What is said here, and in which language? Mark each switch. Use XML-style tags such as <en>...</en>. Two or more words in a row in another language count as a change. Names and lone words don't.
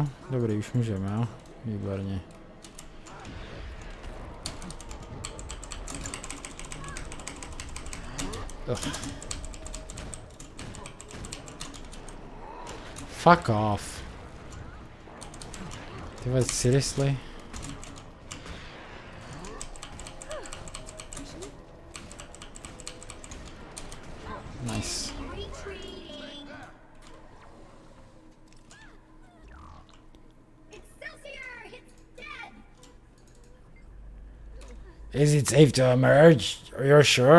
<cs>Dobrý, už můžeme, jo? Výborně.</cs> <en>Fuck off.</en> <cs>Ty vole,</cs> <en>seriously? Nice. Is it safe to emerge? You're sure?</en>